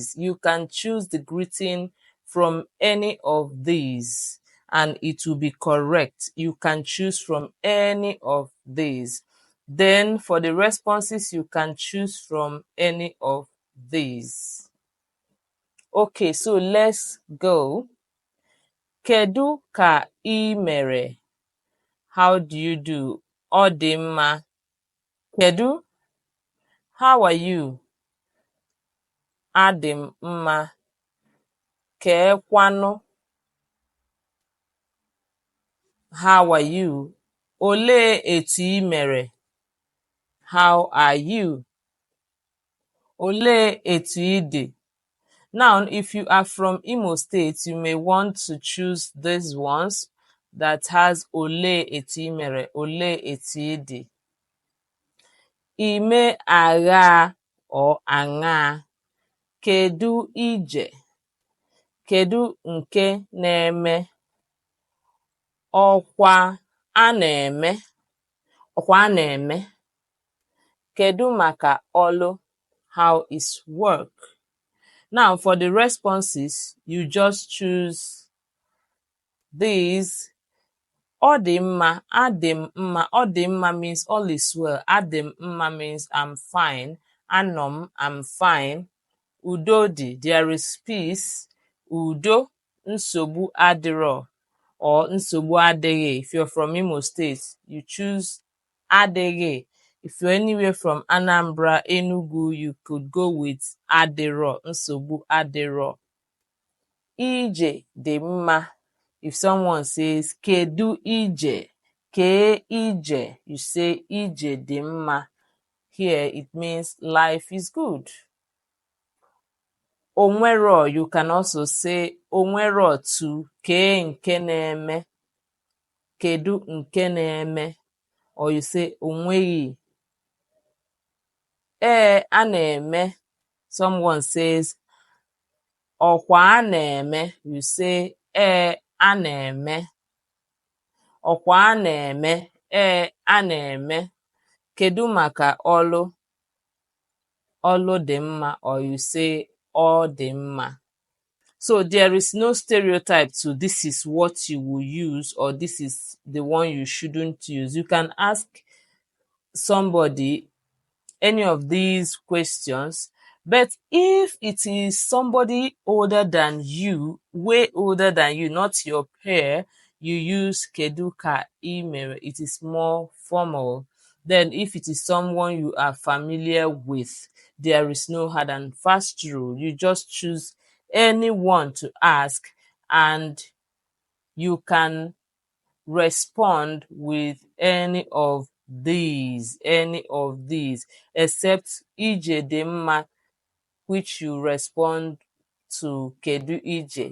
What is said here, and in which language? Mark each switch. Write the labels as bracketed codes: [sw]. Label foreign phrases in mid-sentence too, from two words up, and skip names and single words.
[en] You can choose the greeting from any of these, and it will be correct. You can choose from any of these. Then for the responses, you can choose from any of these. Okay, so let's go. [ig] Kedu ka ị mere? [en] How do you do? [ig] Ọ dị mma. Kedu? [en] How are you? [ig] Adị m mma. Keekwanụ? [en] How are you? [ig] Olee etu ị mere? [en] How are you? [ig] Olee etu ị dị? [en] Now, if you are from Imo State, you may want to choose these ones that has [ig] olee etu ị mere, olee etu ị dị. Ime agha or aṅaa? Kedu ije? Kedu nke na-eme? Ọkwa a na-eme? Ọkwa a na-eme? Kedu maka ọlụ? [en] How is work? Now, for the responses, you just choose these. [ig] Ọ dị mma, adị m mma. Ọ dị mma [en] means all is well. [ig] Adị m mma [en] means I'm fine. [ig] Anọ m, [en] I'm fine. [ig] Udo dị, [en] there is peace. [ig] Udo, nsogbu adịrọ or nsogbu adịghị. [en] If you're from Imo State, you choose adịghị. If you're anywhere from Anambra, Enugu, you could go with [ig] adịrọ, nsogbu adịrọ. Ije dị mma. [en] If someone says [ig] kedu ije? Kee ije, [en] you say [ig] ije dị mma. [en] Here it means life is good. Onwero, you can also say [ig] onwero tu. Kee nke na-eme. Kedu nke na-eme? [en] Or you say [ig] onweghị. A na-eme. [en] Someone says [ig] ọkwa a na-eme, [en] you say [ig] a na-eme. Ọkwa a na-eme, a na-eme. Kedu maka ọlụ? Ọlụ dị mma, [en] or you say [ig] ọ dị mma. [en] So there is no stereotype to this is what you will use or this is the one you shouldn't use. You can ask somebody any of these questions, but if it is somebody older than you, way older than you, not your peer, you use [ig] kedu ka ị mere. [en] It is more formal. Then if it is someone you are familiar with, there is no hard and fast rule. You just choose anyone to ask and you can respond with any of these, except [ig] ije dị mma, [en] which you respond to [ig] kedu ije.